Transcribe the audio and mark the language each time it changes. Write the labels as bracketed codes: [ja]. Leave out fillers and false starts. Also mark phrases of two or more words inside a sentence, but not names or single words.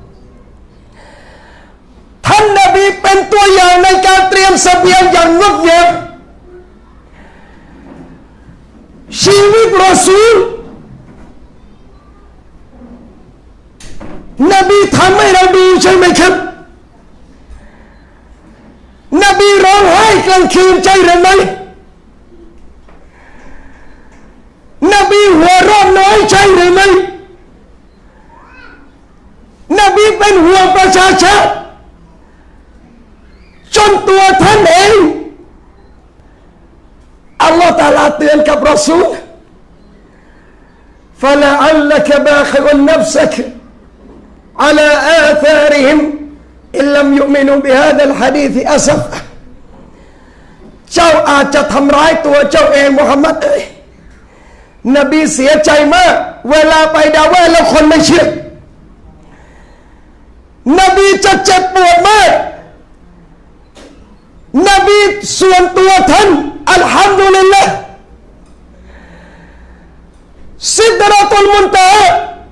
[th] ท่านนบีเป็นตัวอย่างในการเตรียมเสบียงอย่างงดงามชีวิตรอซูลนบีทำให้เราดูใช่ไหมครับนบีร้องไห้กลางคืนใช่หรือไม่นบีหัวเราะน้อยใช่หรือไม่ นบีเป็นห่วงประชาชนจนตัวท่านเองอัลลอฮฺตะอาลาเตือนกับรอซูล [ar] فلعلك باخع نفسك على آثارهم إن لم يؤمنوا بهذا الحديث أسف [th] เจ้าอาจจะทำร้ายตัวเจ้าเองมุฮัมมัดเอ๋ยนบีเสียใจมากเวลาไปดาว่าแล้วคนไม่เชื่อนบีจะเจ็บปวดมาก นบีส่วนตัวท่านอัลฮัมดุลิลละห์ซิดเราะตุลมุนตะฮะ